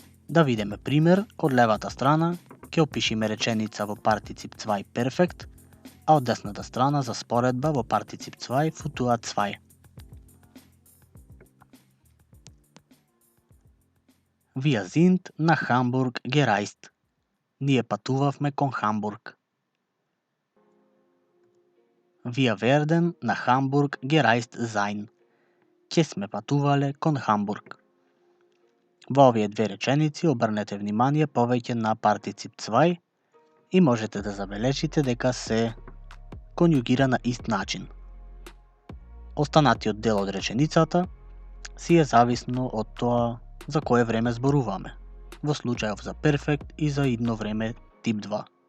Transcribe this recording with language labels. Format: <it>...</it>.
<mk>Да видиме пример, од левата страна ќе опишиме реченица во партицип 2 перфект, а од десната страна за споредба во партицип 2 футуа 2.</mk> <de>Wir sind nach Hamburg gereist.</de> <mk>Ние патувавме кон Хамбург.</mk> <de>Wir werden nach Hamburg gereist sein.</de> <mk>Ќе сме патувале кон Хамбург. Во овие две реченици обрнете внимание повеќе на партицип 2 и можете да забележите дека се конјугира на ист начин. Останатиот дел од реченицата си е зависно од тоа за кое време зборуваме, во случајов за перфект и за идно време тип 2.</mk>